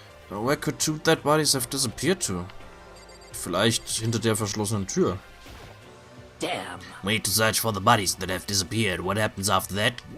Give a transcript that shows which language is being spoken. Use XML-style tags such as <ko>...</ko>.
<en>Where could 2 dead bodies have disappeared to?</en> <de>Vielleicht hinter der verschlossenen Tür.</de> <en>Damn. We need to search for the bodies that have disappeared. What happens after that?</en>